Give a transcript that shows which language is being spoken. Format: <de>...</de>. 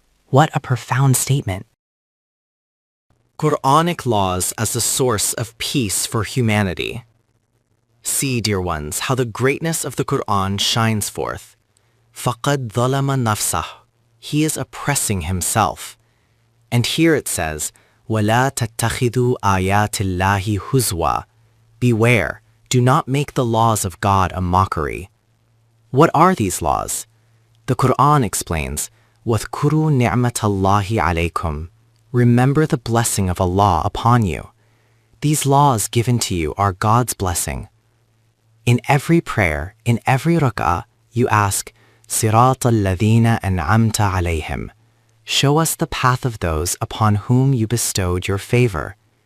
<en>What a profound statement. Quranic laws as the source of peace for humanity. See, dear ones, how the greatness of the Quran shines forth.</en> <ar>فَقَدْ ظَلَمَ نَفْسَهُ.</ar> <en>He is oppressing himself. And here it says,</en> <ar>وَلَا تَتَّخِذُوا آيَاتِ اللَّهِ هُزْوًا.</ar> <en>Beware, do not make the laws of God a mockery. What are these laws? The Quran explains,</en> <ar>وَاذْكُرُوا نِعْمَةَ اللَّهِ عَلَيْكُمْ.</ar> <en>Remember the blessing of Allah upon you. These laws given to you are God's blessing. In every prayer, in every rak'ah, you ask,</en> <ar>صِرَاطَ الَّذِينَ أَنْعَمْتَ عَلَيْهِمْ.</ar> <en>Show us the path of those upon whom you bestowed your favor.</en>